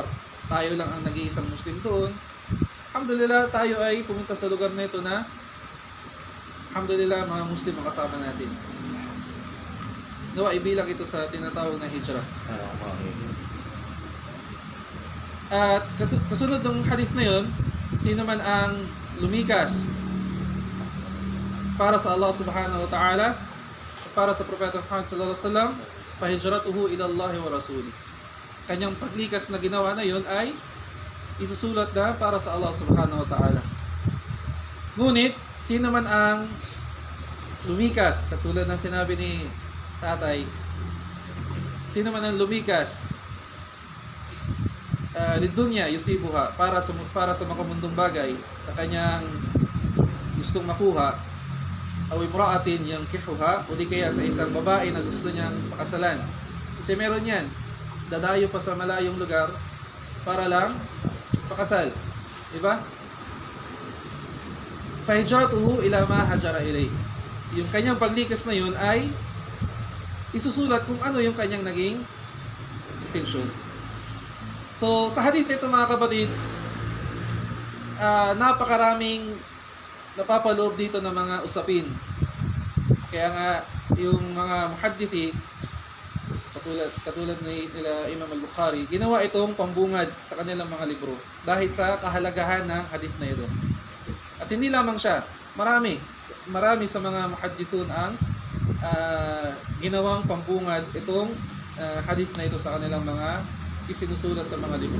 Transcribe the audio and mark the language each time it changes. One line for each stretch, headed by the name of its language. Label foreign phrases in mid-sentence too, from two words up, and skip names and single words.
Filipino: Tayo lang ang nag-iisang Muslim doon. Alhamdulillah, tayo ay pumunta sa lugar na ito na alhamdulillah, mga Muslim ang kasama natin. Nawa, ibilang ito sa tinatawag na hijrah. At kasunod ng hadith na yun, sino man ang lumikas para sa Allah
Arabic: سبحانه وتعالى, para sa Propeta Muhammad صلى الله عليه وسلم، فهجرته إلى الله ورسوله.
Filipino: Kanyang paglikas na ginawa na yun ay isusulat na para sa Allah
Arabic: سبحانه وتعالى.
Filipino: Ngunit, sino man ang lumikas, katulad ng sinabi ni tatay, sino man ang lumikas
Arabic: لدنيا يصيبها,
Filipino: para sa makamundong bagay na kanyang gustong makuha,
Arabic: أو امرأة ينكحها,
Filipino: o di kaya sa isang babae na gusto niyang pakasalan. Kasi meron yan, dadayo pa sa malayong lugar para lang pakasal. Diba?
Arabic: فهجرته إلى ما هاجر إليه.
Filipino: Yung kanyang paglikas na yun ay isusulat kung ano yung kanyang naging intensyon. So, sa hadith nito mga kapatid, napakaraming napapaloob dito ng mga usapin. Kaya nga, yung mga muhaddithi, katulad nila Imam al-Bukhari, ginawa itong pambungad sa kanilang mga libro dahil sa kahalagahan ng hadith na ito. At hindi lamang siya, marami sa mga muhaddithun ang ginawang pambungad itong hadith na ito sa kanilang mga isinusulat ng mga libro.